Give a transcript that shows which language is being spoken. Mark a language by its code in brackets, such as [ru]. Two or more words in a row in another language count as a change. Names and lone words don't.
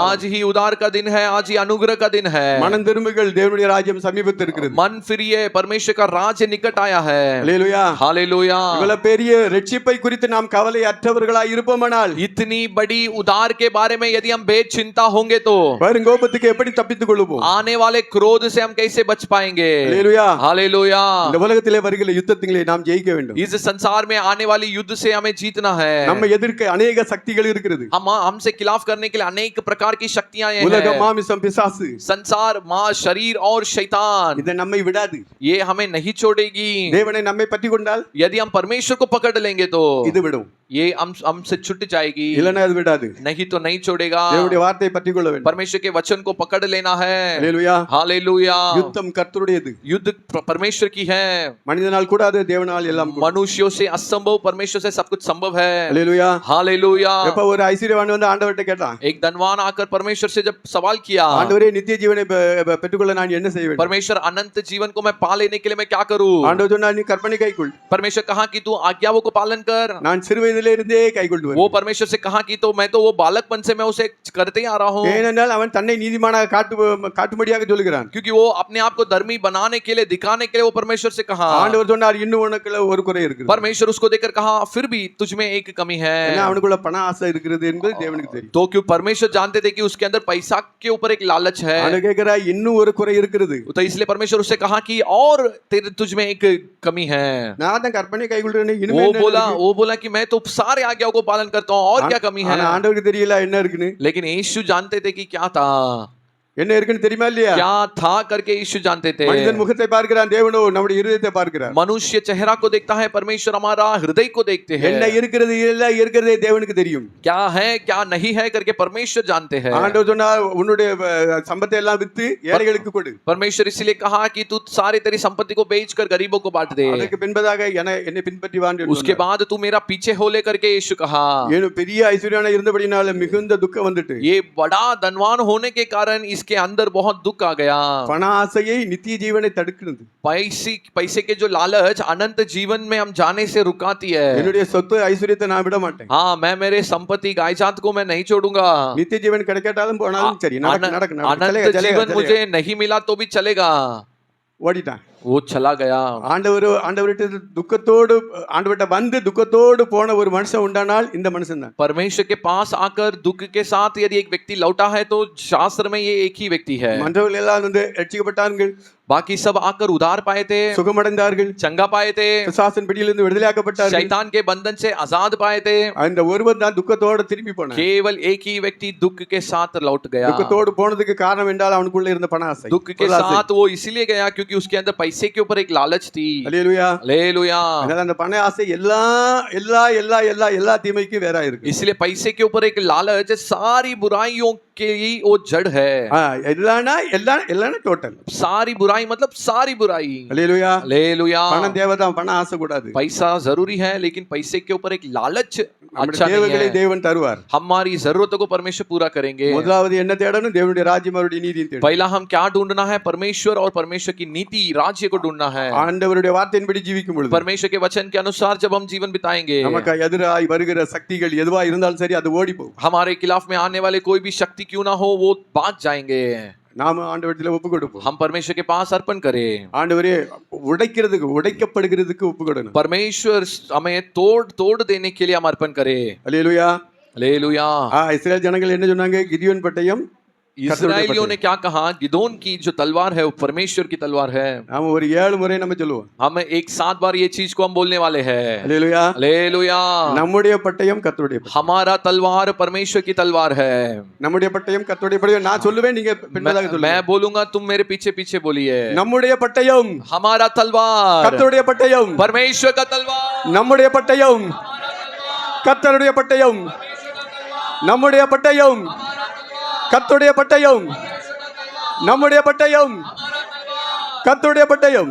[hi] आज ही उद्धार का दिन है, आज ही अनुग्रह का दिन है। [ta] மனம் திரும்புங்கள், தேவனுடைய ராஜ்யம் சமீபத்தில் இருக்கிறது. [hi] मन फिरिए, परमेश्वर का राज्य निकट आया है। [ta] அல்லேலூயா. [hi] हालेलुया। [ta] இவ்வளவு பெரிய ரட்சிப்பை குறித்து நாம் கவலை அற்றவர்களாய் இருப்போமானால், [hi] इतनी बड़ी उद्धार के बारे में यदि हम बेचिंता होंगे तो [ta] வரும் கோபத்துக்கு எப்படி தப்பித்துக் கொள்வோம்? [hi] आने वाले क्रोध से हम कैसे बच पाएंगे? [ta] அல்லேலூயா. [hi] हालेलुया। [ta] இந்த உலகத்திலே வருகிற யுத்தத்திலே நாம் ஜெயிக்க வேண்டும். [hi] इस संसार में आने वाली युद्ध से हमें जीतना है। [ta] நம்ம எதிர்க்க अनेक சக்திகள் இருக்கிறது. [hi] हमसे खिलाफ करने के लिए अनेक प्रकार की शक्तियां हैं। [ta] உலகம், மாமிசம், பிசாசு, [hi] संसार, मां, शरीर और शैतान, [ta] இதை நம்மை விடாது. [hi] ये हमें नहीं छोड़ेगी। [ta] தேவனை நம்மை பற்றி கொண்டால் [hi] यदि हम परमेश्वर को पकड़ लेंगे तो [ta] இது விடும், [hi] ये हमसे छूट जाएगी, [ta] இல்லனா அது விடாது. [hi] नहीं तो नहीं छोड़ेगा। [ta] தேவனுடைய வார்த்தையை பற்றி கொள்ள வேண்டும். [hi] परमेश्वर के वचन को पकड़ लेना है। [ta] அல்லேலூயா. [hi] हालेलुया। [ta] யுத்தம் கர்த்தருடையது, [hi] युद्ध परमेश्वर की है। [ta] மனிதனால் கூடாது, தேவனால் எல்லாம் கூடும். [hi] मनुष्यों से असंभव, परमेश्वर से सब कुछ संभव है। [ta] அல்லேலூயா. [hi] हालेलुया। [ta] எப்ப ஒரு ஐஸ்வர்யவான் தனவான் வந்து ஆண்டவர்கிட்ட கேட்டான், [hi] एक धनवान आकर परमेश्वर से जब सवाल किया, [ta] ஆண்டவரே நித்திய ஜீவனை பெற்றுக்கொள்ள நான் என்ன செய்ய வேண்டும்? [hi] परमेश्वर अनंत जीवन को मैं पा लेने के लिए मैं क्या करूं? [ta] ஆண்டவர் சொன்னார், நீ கற்பனை கைக்கொள். [hi] परमेश्वर कहा कि तू आज्ञाओं को पालन कर. [ta] நான் சிறு வயதிலே இருந்தே கைக்கொண்டு [hi] वो [ta] வருவேன். [hi] परमेश्वर से कहा कि तो मैं तो वो बालकपन से मैं उसे करते ही आ रहा हूं, [ta] ஏனென்றால் அவன் தன்னை நீதிமானாக காட்டும்படியாக சொல்லுகிறான். [hi] क्योंकि वो अपने आप को धर्मी बनाने के लिए, दिखाने के लिए वो परमेश्वर से कहा. [ta] ஆண்டவர் சொன்னார், இன்னும் உனக்குள்ள ஒரு குறை இருக்குது. [hi] परमेश्वर उसको देखकर कहा, फिर भी तुझ में एक कमी है. [ta] ஏன்னா அவனுக்குள்ள பண ஆசை இருக்கிறது என்பது தேவனுக்கு தெரியும். [hi] तो क्यों परमेश्वर जानते थे कि उसके अंदर पैसा के ऊपर एक लालच है. [ta] அவன் கேட்கிறாய், இன்னும் ஒரு குறை இருக்கிறது. [hi] तो इसलिए परमेश्वर उससे कहा कि और तेरे तुझ में एक कमी है. [ta] நான் தான் கற்பனை கைக்கொள்றேனே, இனிமே என்ன இருக்கு? [hi] वो बोला कि मैं तो सारे आज्ञाओं को पालन करता हूं, और क्या कमी है? [ta] ஆனா ஆண்டவருக்கு தெரியல என்ன இருக்குன்னு. [hi] लेकिन यीशु जानते थे कि क्या था, [ta] என்ன இருக்குன்னு தெரியுமா இல்லையா? [hi] क्या था करके यीशु जानते थे. [ta] மனிதன் முகத்தை பார்க்கிறான், தேவனோ நம்முடைய இருதயத்தை பார்க்கிறார். [hi] मनुष्य चेहरा को देखता है, परमेश्वर हमारा हृदय को देखते हैं. [ta] என்ன இருக்கிறது இல்ல இருக்கிறதே தேவனுக்கு தெரியும். [hi] क्या है क्या नहीं है करके परमेश्वर जानते हैं. [ta] ஆண்டவர் சொன்னார், உன்னுடைய சம்பத்தை எல்லாம் வித்து ஏழைகளுக்கு கொடு. [hi] परमेश्वर इसलिए कहा कि तू सारी तेरी संपत्ति को बेचकर गरीबों को बांट दे. [ta] அதற்கு பின்பதாக என்னை பின்பற்றி வா என்று [hi] उसके बाद तू मेरा पीछे हो ले करके यीशु कहा. [ta] ஏனோ பெரிய ஐஸ்வர்யவானா இருந்தபடினால மிகுந்த துக்கம் வந்துட்டு. [hi] ये बड़ा धनवान होने के कारण इसके अंदर बहुत दुख आ गया. [ta] பண ஆசையை நித்திய ஜீவனை தடுக்கிறது. [hi] पैसे के जो लालच अनंत जीवन में हम जाने से रुकाती है. [ta] என்னுடைய சொத்து ஐஸ்வர்யத்தை நான் விட மாட்டேன். [hi] हाँ, मैं मेरे संपत्ति गायजात को मैं नहीं छोड़ूंगा. [ta] நித்திய ஜீவன் கிடைக்காட்டாலும் போனாலும் சரி, நடக்கு [hi] अनंत जीवन मुझे नहीं मिला तो भी चलेगा. [ta] ஓடிட்டான். [hi] वो चला गया. [ta] ஆண்டவர்கிட்ட துக்கத்தோடு ஆண்டவர்கிட்ட வந்து துக்கத்தோடு போன ஒரு மனுஷன் உண்டானால் இந்த மனுஷன் தான். [hi] परमेश्वर के पास आकर दुख के साथ यदि एक व्यक्ति लौटा है तो शास्त्र में ये एक ही व्यक्ति है. [ta] மற்றவர்கள் எல்லாம் வந்து ரட்சிக்கப்பட்டார்கள், [hi] बाकी सब आकर उधार पाए थे, [ta] சுகமடைந்தார்கள், [hi] चंगा पाए थे, [ta] பிசாசின் பிடியிலிருந்து விடுதலையாக்கப்பட்டார்கள். [hi] शैतान के बंधन से आजाद पाए थे. [ta] அந்த ஒருவன் தான் துக்கத்தோடு திரும்பி போனான். [hi] केवल एक ही व्यक्ति दुख के साथ लौट गया. [ta] துக்கத்தோடு போனதுக்கு காரணம் என்றால் அவனுக்குள்ள இருந்த பண ஆசை. [hi] दुख के साथ वो इसीलिए गया क्योंकि उसके अंदर पैसे के ऊपर एक लालच थी. [ta] அல்லேலூயா. [hi] हालेलुया. [ta] அதனால அந்த பண ஆசை எல்லா தீமைக்கும் வேறா இருக்கு. [hi] इसलिए पैसे के ऊपर एक लालच सारी बुराइयों के ही वो जड़ है. [ta] எல்லாம்னா டோட்டல். [hi] सारी बुराई मतलब सारी बुराई. [ta] அல்லேலூயா. [hi] हालेलुया. [ta] பணம் தேவைதான், பண ஆசை கூடாது. [hi] पैसा जरूरी है लेकिन पैसे के ऊपर एक लालच अच्छा नहीं [ta] தேவைகளை [hi] है. [ta] தேவன் தருவார். [hi] हमारी जरूरतों को परमेश्वर पूरा करेंगे. [ta] முதலாவது என்ன தேடணும்? தேவனுடைய ராஜ்யம் அவருடைய நீதியை தேடணும். [hi] पहला हम क्या ढूंढना है? परमेश्वर और परमेश्वर की नीति राज्य को ढूंढना है. [ta] ஆண்டவருடைய வார்த்தையின்படி ஜீவிக்கும் பொழுது, [hi] परमेश्वर के वचन के अनुसार जब हम जीवन बिताएंगे, [ta] நமக்கு எதிராய் வருகிற சக்திகள் எதுவா இருந்தாலும் சரி அது ஓடி போகும். [hi] हमारे खिलाफ में आने वाले कोई भी शक्ति क्यों ना हो वो भाग जाएंगे. [ta] நாம ஆண்டவரிடத்துல ஒப்பு கொடுப்போம். [hi] हम परमेश्वर के पास अर्पण करें. [ta] ஆண்டவரே, உடைக்கப்படுகிறதுக்கு ஒப்பு கொடுக்கணும். [hi] परमेश्वर हमें तोड़ देने के लिए हम अर्पण करें. [ta] அல்லேலூயா. [hi] हालेलुया. [ta] இஸ்ரவேல் ஜனங்கள் என்ன சொன்னாங்க? கிதியோன் பட்டயம் [hi] इस्राएलियों ने क्या कहा? गिदोन की जो तलवार है वो परमेश्वर की तलवार है. [ta] நாம ஒரு 7 முறை நம்ம சொல்லுவோம். [hi] हम एक 7 बार ये चीज को हम बोलने वाले हैं. [ta] அல்லேலூயா. [hi] हालेलुया. [ta] நம்முடைய பட்டயம் கர்த்தருடைய பட்டயம். [hi] हमारा तलवार परमेश्वर की तलवार है. [ta] நம்முடைய பட்டயம் கர்த்தருடைய பட்டயம். நான் சொல்லுவேன், நீங்க பின்னதாக சொல்லுங்க. [hi] मैं बोलूंगा, तुम मेरे पीछे पीछे बोलिए. [ta] நம்முடைய பட்டயம் [hi] हमारा तलवार [ta] கர்த்தருடைய பட்டயம். [hi] परमेश्वर का तलवार. [ta] நம்முடைய பட்டயம் கர்த்தருடைய பட்டயம். நம்முடைய பட்டயம் கர்த்தருடைய பட்டயம். நம்முடைய பட்டயம் கர்த்தருடைய பட்டயம்.